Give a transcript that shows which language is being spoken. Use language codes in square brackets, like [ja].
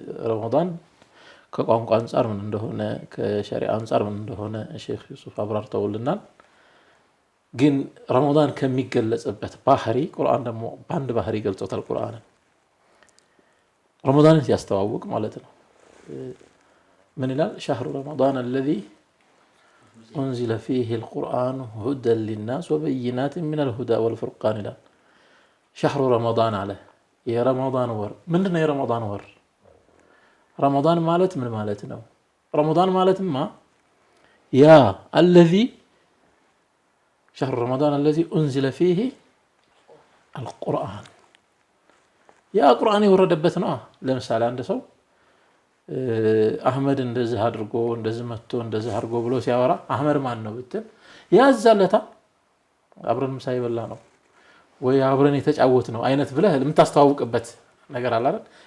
[am] ረመዳን ከቋንቋ አንፃር ምን እንደሆነ ከሸሪዓ አንፃር ምን እንደሆነ ሼኽ ዩሱፍ አብራርተውልናል። ግን ረመዳን ከሚገለጽበት ባህሪ ቁርአን ደግሞ በአንድ ባህሪ ገልጾታል። ቁርአንን ረመዳንን ሲያስተዋውቅ ማለት ነው ምን ይላል? [ar] شهر رمضان الذي أنزل فيه القرآن هدى للناس وبينات من الهدى والفرقان [am] ይላል። [ar] شهر رمضان [am] አለ የረመዳን ወር ምንድነው? የረመዳን ወር ረመዳን ማለት ምን ማለት ነው? ረመዳን ማለትማ ያ [ar] الذي شهر رمضان الذي أنزل فيه القرآن يا قرآن [am] يوردበት ነው። ለምሳሌ አንድ ሰው አህመድ እንደዚህ አድርጎ እንደዚህ መጥቶ እንደዚህ አድርጎ ብሎ ሲያወራ አህመድ ማን ነው ብትል ያዛለታ አብረን ምሳ ይበላ ነው ወይ አብረን የተጫወት ነው አይነት ብለህ የምታስተዋውቅበት ነገር አለ አይደል?